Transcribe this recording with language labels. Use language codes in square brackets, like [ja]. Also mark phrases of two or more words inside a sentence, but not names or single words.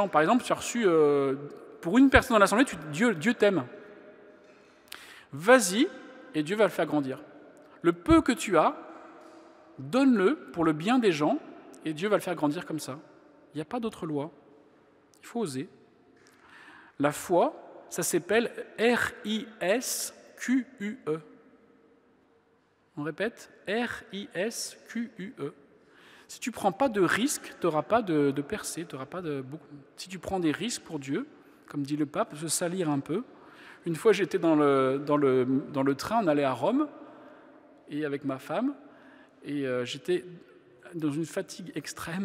[fr] Par exemple, tu as reçu, pour une personne dans l'assemblée, Dieu t'aime. Vas-y, et Dieu va le faire grandir. Le peu que tu as, donne-le pour le bien des gens, et Dieu va le faire grandir comme ça. Il n'y a pas d'autre loi. Il faut oser. La foi, ça s'appelle R-I-S-Q-U-E. On répète, R-I-S-Q-U-E. Si tu ne prends pas de risques, tu n'auras pas de percée. Si tu prends des risques pour Dieu, comme dit le pape, se salir un peu. Une fois, j'étais dans le train, on allait à Rome, et avec ma femme, et j'étais dans une fatigue extrême.